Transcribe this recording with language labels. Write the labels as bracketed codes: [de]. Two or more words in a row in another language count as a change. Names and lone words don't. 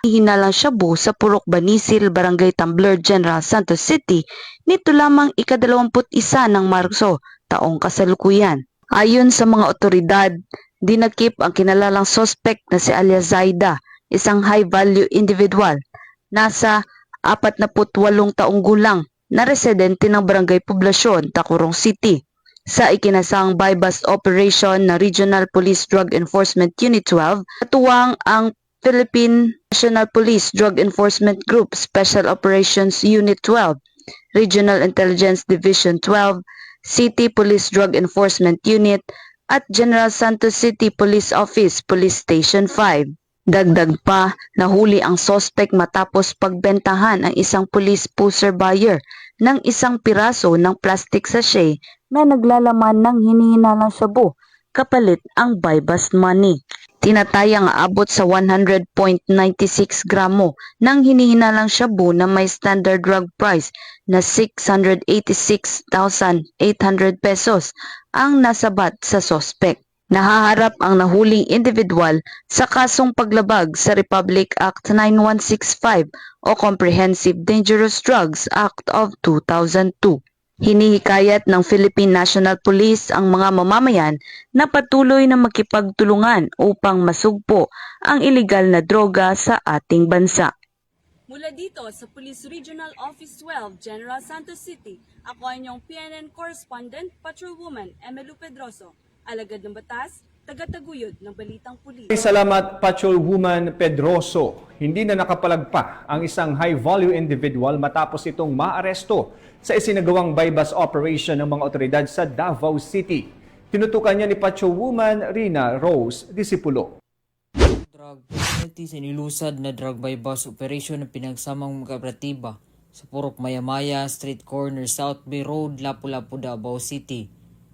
[tl] Hinalang shabu sa Purok Banisil, Barangay Tambler, General Santos City nito lamang ika-21 ng Marso, taong kasalukuyan. Ayon sa mga otoridad, dinakip ang kinalalang suspect na si Alia Zaida, isang [en] high-value individual, [tl] nasa 48 taong gulang, na residente ng Barangay Poblasyon, Tacurong City. Sa ikinasang [en] bypass operation [tl] ng Regional Police Drug Enforcement Unit 12, katuwang ang Philippine National Police Drug Enforcement Group Special Operations Unit 12, Regional Intelligence Division 12, City Police Drug Enforcement Unit, at General Santos City Police Office Police Station 5. Dagdag pa, nahuli ang suspect matapos pagbentahan ang isang [en] police pusher buyer [tl] ng isang piraso ng [en] plastic sachet [tl] na naglalaman ng hinihinalang shabu kapalit ang [en] bypass money. [tl] Tinatayang aabot sa 100.96 gramo ng hinihinalang shabu na may [en] standard drug price [tl] na 686,800 pesos ang nasabat sa suspect. Nahaharap ang nahuling individual sa kasong paglabag sa Republic Act 9165 o Comprehensive Dangerous Drugs Act of 2002. Hinihikayat ng Philippine National Police ang mga mamamayan na patuloy na makipagtulungan upang masugpo ang iligal na droga sa ating bansa. Mula dito sa Police Regional Office 12, General Santos City, ako ay inyong PNN Correspondent, Patrolwoman Emelu Pedroso. Alagad ng batas, taga-taguyod ng Balitang Pulis. Salamat, Patrolwoman Pedroso. Hindi na nakapalagpa ang isang [en] high-value individual [tl] matapos itong maaresto sa isinagawang [en] bypass operation [tl] ng mga otoridad sa Davao City. Tinutukan niya ni Patrolwoman Rina Rose Disipulo. [en] Drug penalty [tl] sa nilusad na [en] drug bypass operation [tl] ng pinagsamang kooperatiba sa Purok Mayamaya, Street Corner, South Bay Road, Lapu-Lapu, Davao City.